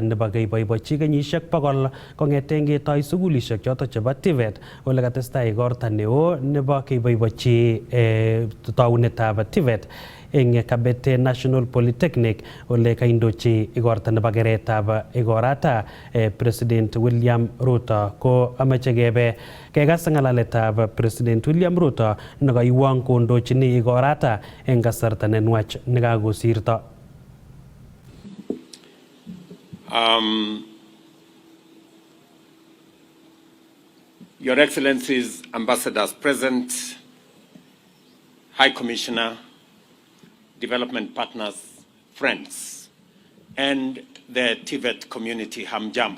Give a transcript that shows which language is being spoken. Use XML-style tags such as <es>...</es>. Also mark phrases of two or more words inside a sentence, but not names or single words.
<kln>nebo keboibochi kenyisiek 100 kong'eten ketoi sugulisiek choton chebo TVET ole katestai igorta neo nebo keboibochi taunetab TVET eng Kabete National Polytechnic ole kaindochi igorta nebo keretab igorata President William Ruto ko amache kebe kekas ng'alaletab President William Ruto nekaiwang kondochini igorata eng kasarta nenwach nekakosirto.</kln> <en>Your Excellencies, Ambassadors present, High Commissioner, development partners, friends, and the TVET community, Hamjambo.</en>